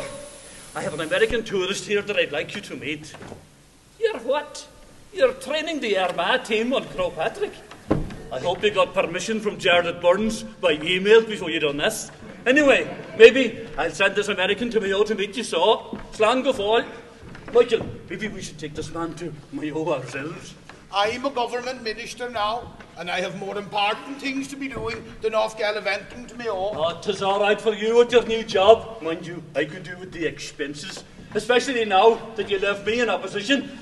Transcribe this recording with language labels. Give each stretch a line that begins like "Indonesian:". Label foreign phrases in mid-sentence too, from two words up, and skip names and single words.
English: I have an American tourist here that I'd like you to meet. You're what? You're training the Armagh team on Crow Patrick. I hope you got permission from Jared Burns by email before you done this. Anyway, maybe I'll send this American to Mayo to meet you, so.
Irish: Slán go fáil.
English: Michael, maybe we should take this man to Mayo ourselves. I'm a government minister now, and I have more important things to be doing than off gallivanting to Mayo. Oh, 'tis all right for you with your new job. Mind you, I could do with the expenses. Especially now that you left me in opposition.